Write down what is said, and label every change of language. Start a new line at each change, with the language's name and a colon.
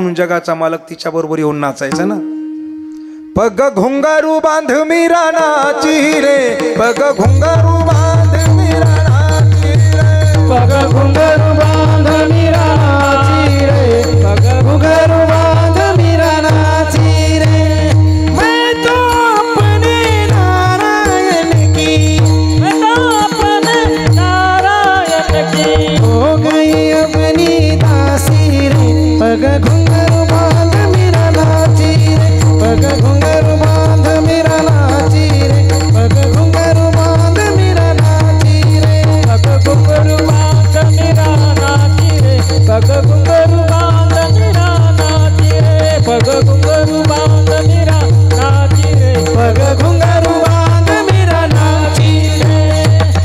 Marathi: म्हणून जगाचा मालक तिच्या बरोबर येऊन नाचायचा ना.
Hindi: पग घुंगारू बांध मीरा नाची रे, पग घुंगारू बांध मीरा नाची रे, पग घुंगारू बांध मीरा नाची रे, पग घुंगारू बांध मीरा नाची रे. मैं तो अपने नारायण की, मैं तो अपने नारायण की हो गई अपनी दासी रे. पग घुंगारू बांध मीरा नाची रे, पग घुंगारू बांध मीरा नाची रे, पग घुंगारू बांध मीरा नाची रे, पग घुंगारू बांध मीरा नाची रे, पग घुंगारू बांध मीरा नाची रे, पग घुंगारू बांध मीरा नाची रे, पग घुंगारू बांध मीरा नाची रे.